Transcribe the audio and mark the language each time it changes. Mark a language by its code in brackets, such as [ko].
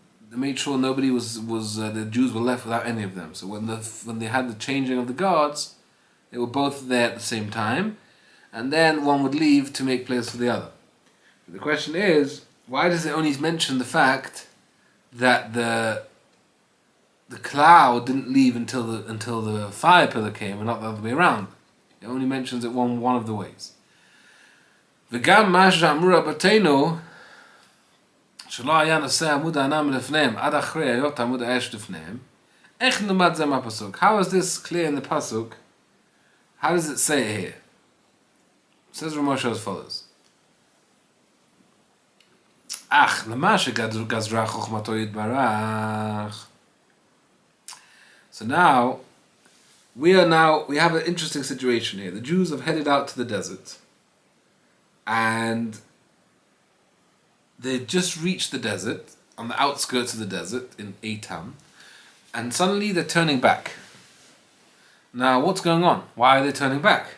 [en] They made sure nobody was the Jews were left without any of them. So when they had the changing of the guards, they were both there at the same time, and then one would leave to make place for the other. But the question is, why does it only mention the fact that the cloud didn't leave until the fire pillar came, and not the other way around? It only mentions it one of the ways. [he] V'gam masha amura batenu שלא היה נושא עמוד הענן מלפניהם עד אחרי היות עמוד האש לפניהם. איך נלמד זה מהפסוק? [en] How is this clear in the pasuk? How does it say it here? It says Moshe as follows. [he] אך למה שגזרה חוכמתו יתברך. [en] So now we have an interesting situation here. The Jews have headed out to the desert, and they just reached the desert, on the outskirts of the desert in Etam, and suddenly they're turning back. Now, what's going on? Why are they turning back?